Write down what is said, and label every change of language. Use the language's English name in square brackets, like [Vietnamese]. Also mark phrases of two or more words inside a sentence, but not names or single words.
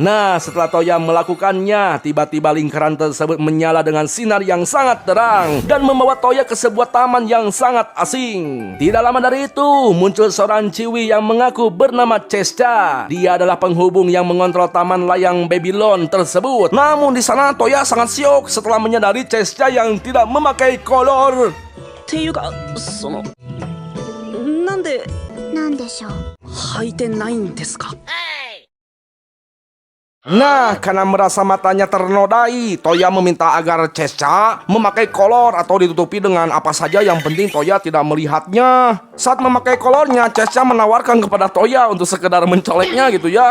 [Indonesian] Nah, setelah Toya melakukannya, tiba-tiba lingkaran tersebut menyala dengan sinar yang sangat terang dan membawa Toya ke sebuah taman yang sangat asing. Tidak lama dari itu, muncul seorang ciwi yang mengaku bernama Chesca. Dia adalah penghubung yang mengontrol taman layang Babylon tersebut. Namun di sana Toya sangat syok setelah menyadari Chesca yang tidak memakai kolor. [Japanese] っていうかなんでなんでしょう。履いてないんですか？ [Indonesian] Nah, karena merasa matanya ternodai, Toya meminta agar Chesca memakai kolor atau ditutupi dengan apa saja, yang penting Toya tidak melihatnya. Saat memakai kolornya, Chesca menawarkan kepada Toya untuk sekedar mencoleknya gitu ya.